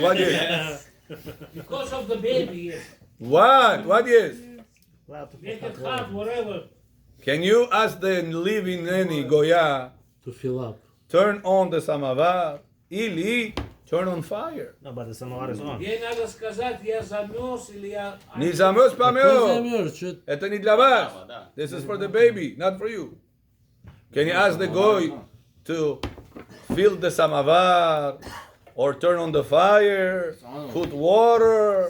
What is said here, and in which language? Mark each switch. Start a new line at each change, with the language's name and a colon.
English: What yes? Because of the baby, yes. What yes? Make it hot, whatever. Can you ask the living nanny Goya To fill up. turn on the samovar?
Russian: Или
English: turn on fire. No, but the samovar is on.
Russian: Ей надо сказать, я замерз или я... Не замерз, помёр. Замерз. Это не для вас.
English: This is for the baby, not for you. Can you ask the goy to fill the samovar or turn on the fire, put water?